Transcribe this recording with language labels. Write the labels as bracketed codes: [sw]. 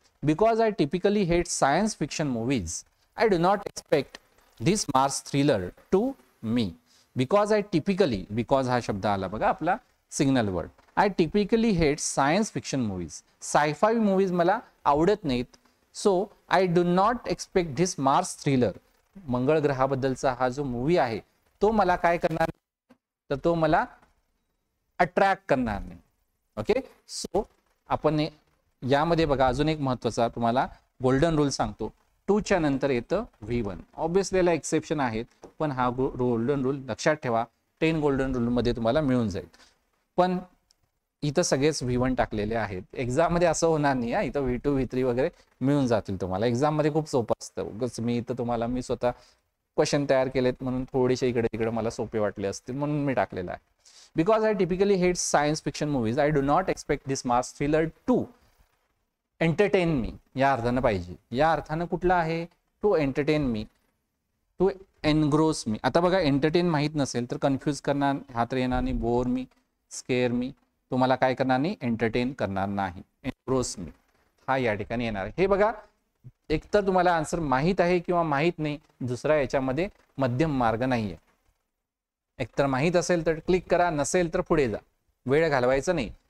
[en] Because I typically hate science fiction movies I do not expect this Mars thriller to me. [mr] Because हा शब्द आला बघा आपला signal word. [en] I typically hate science fiction movies. Sci-fi movies [mr] मला आवडत नाहीत. [en] So I do not expect this Mars thriller. [mr] मंगळ ग्रहाबद्दलचा हा जो मूवी आहे तो मला काय करणार नाही तर तो मला अट्रॅक्ट करणार नाही. ओके. सो आपण यामध्ये बघा अजून एक महत्वाचा तुम्हाला गोल्डन रूल सांगतो. 2 च्या नंतर येतं V1. ऑब्विसली याला एक्सेप्शन आहेत पण हा गोल्डन रूल लक्षात ठेवा. 10 गोल्डन रूल मध्ये तुम्हाला मिळून जाईल. पण इथं सगळेच V1 टाकलेले आहेत. एक्झाम मध्ये असं होणार नाही. इथं V2 V3 वगैरे मिळून जातील तुम्हाला. एक्झाम मध्ये खूप सोपं असतं. उगाच मी इथं मी स्वतः क्वेश्चन तयार केलेत म्हणून थोडेसे इकडे तिकडे मला सोपे वाटले असतील म्हणून मी टाकलेला आहे. [en] Because I typically hate science fiction movies I do not expect this Mars thriller to entertain me. [mr] या अर्थानं पाहिजे. या अर्थानं कुठला आहे? [en] To entertain me, to engross me. [mr] आता बघा, एंटरटेन माहीत नसेल तर कन्फ्यूज करणार, हा तर येणार नाही. [en] bore me, scare me, [mr] तुम्हाला काय करणार नाही? एंटरटेन करणार नाही. [en] engross me [mr] हा या ठिकाणी येणार. हे बघा, एकतर तुम्हाला आन्सर माहीत आहे किंवा माहीत नाही. दुसरा याच्यामध्ये मध्यम मार्ग नाहीये. एकतर माहीत असेल तर क्लिक करा, नसेल तर पुढे जा. वेळ घालवायचा नाही.